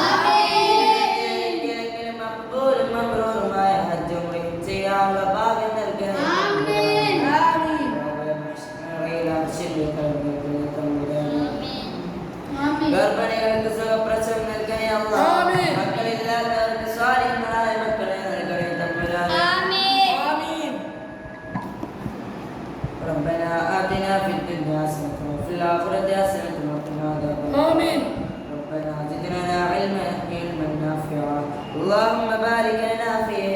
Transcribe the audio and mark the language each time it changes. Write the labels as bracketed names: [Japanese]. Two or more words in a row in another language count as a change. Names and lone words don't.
[Malayalam] മഖ്ബൂലും മബ്റൂറുമായ ഹജ്ജ് ഉംറയും ചെയ്യാനുള്ള ഭാഗ്യം നൽകണേ. ഗർഭിണികൾക്ക് സുഖപ്രസവം നൽകണേ അല്ലാഹ്. മക്കളില്ലാത്തവർക്ക് സ്വാലിഹായ മക്കളെ നൽകണേ തമ്പുരാനേ. [Arabic] ربنا آتنا في الدنيا حسنة وفي الآخرة حسنة وقنا عذاب النار. ربنا زدنا علما نافعا. اللهم بارك لنا في